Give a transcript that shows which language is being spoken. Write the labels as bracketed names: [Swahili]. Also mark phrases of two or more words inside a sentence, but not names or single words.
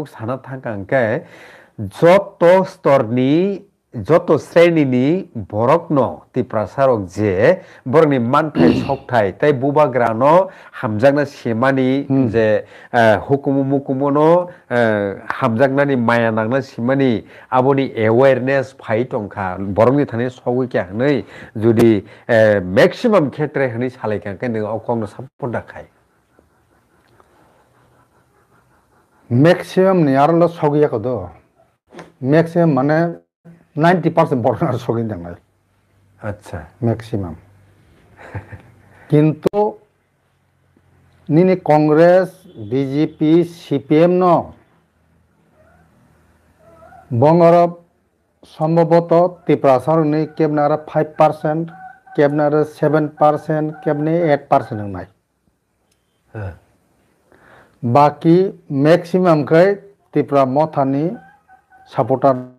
[Kok Borok] साना थांका अंके जत स्तरनि जत श्रेणीनि बरक न त्रिपुरा सरक जे बरनि मानथाय सकथाय ताइ बुबाग्रानो हामजागना सेमानि जे हुकुमु मुकुमुनो हामजागनानि माया नांना सेमानि आबोनि अवेयरनेस फाइ टंखा बरकनि थाने सगैक्या हनै जुदि मैक्सिमाम खेत्रे हनै सालायखांके नों अकंनो सापर्ट दाखाय मैक्सिमम नि आरो सगिया को दो मैक्सिमम माने 90% बरना सगिन दंगाय अच्छा मैक्सिमम किंतु निने कांग्रेस बीजेपी सीपीएम नो बंगरब সম্ভবত त्रिपुरा सरकनि केबनारा 5% केबनारा 7% केबने 8% होनाय बाकी मैक्सिमम कै त्रिपुरा मथानि सपोर्टर